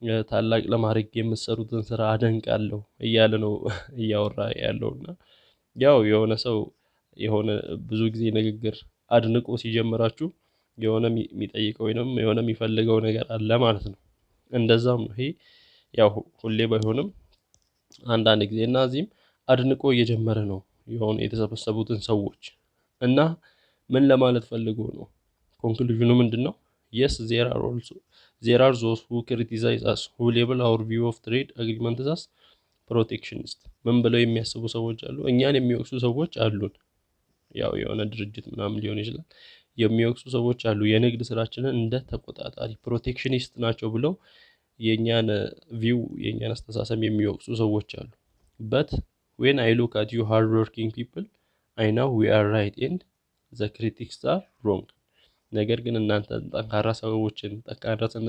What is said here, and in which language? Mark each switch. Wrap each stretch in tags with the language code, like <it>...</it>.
<am>ታላቅ ለማድረግ የምትሰሩትን ስራ አደንቃለሁ እያለ ነው እያወራ ያለውና ያው የሆነ ሰው የሆነ ብዙ ጊዜ ንግግር አድንቆ ሲጀምራችሁ የሆነ የሚጠይቀው ወይንም የሆነ የሚፈልገው ነገር አለ ማለት ነው። እንደዛም ነው ይሄ ያው ሁሌ ባይሆንም አንዳንድ ጊዜ እና እዚህም አድንቆ እየጀመረ ነው የሆነ የተሰበሰቡትን ሰዎች እና ምን ለማለት ፈልጎ ነው? ኮንክሉዥኑ ምንድነው?</am> <en>yes there are those who criticize us, who label our view of trade agreements as protectionist። ምን ብለው የሚያስቡ ሰዎች አሉ?</en> <am>እኛን የሚወቅሱ ሰዎች አሉን። ያው የሆነ ድርጅት ምናምን ሊሆን ይችላል የሚወቅሱ ሰዎች አሉ። የንግድ ስራችንን እንደ ተቆጣጣሪ ፕሮቴክሽኒስት ናቸው ብለው የኛን ቪው የኛን አስተሳሰብ የሚወቅሱ ሰዎች አሉ። but when I look at you hard working people I know we are right and the critics are wrong። ነገር ግን እናንተ ጠንካራ ሰዎችን ጠንካራ</am>